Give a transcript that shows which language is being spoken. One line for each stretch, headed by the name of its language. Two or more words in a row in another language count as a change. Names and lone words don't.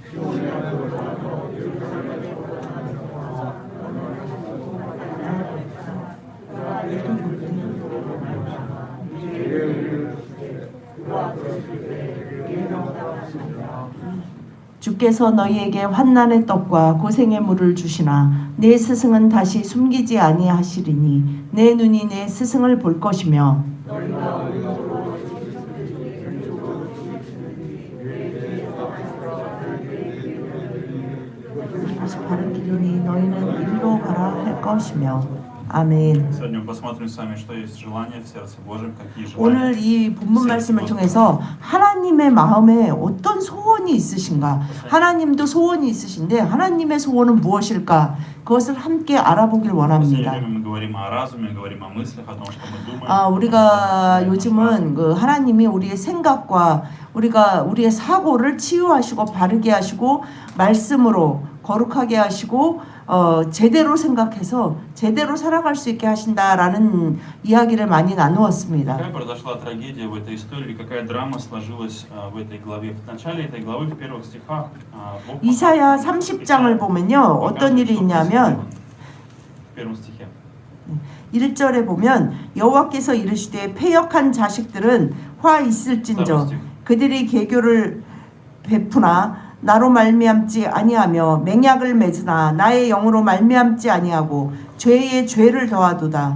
Korean: 주께서 너희에게 환난의 떡과 고생의 물을 주시나 내 스승은 다시 숨기지 아니하시리니 내 눈이 내 스승을 볼 것이며 다시 바른 길이니 너희는 일로 가라 할 것이며. 아멘.
Russian: Сегодня мы посмотрим с вами, что есть желание в сердце Божьем, какие желания.
Korean: 오늘 이 본문 말씀을 통해서 하나님의 마음에 어떤 소원이 있으신가? 하나님도 소원이 있으신데 하나님의 소원은 무엇일까? 그것을 함께 알아보길 원합니다.
Russian: Мы говорим о разуме, говорим о мыслях, о том, что мы думаем.
Korean: 우리가 요즘은 그 하나님이 우리의 생각과 우리의 사고를 치유하시고 바르게 하시고 말씀으로 거룩하게 하시고 제대로 생각해서 제대로 살아갈 수 있게 하신다라는 이야기를 많이 나누었습니다.
Russian: Какая произошла трагедия в этой истории, какая драма сложилась в этой главе? В начале этой главы, в первых стихах,
Korean: 이사야 30장을 보면요. 어떤 일이 있냐면
Russian: в первом стихе.
Korean: 1절에 보면 여호와께서 이르시되 패역한 자식들은 화 있을진저 그들이 계교를 베푸나 나로 말미암지 아니하며 맹약을 맺으나 나의 영으로 말미암지 아니하고 죄에 죄를 더하도다.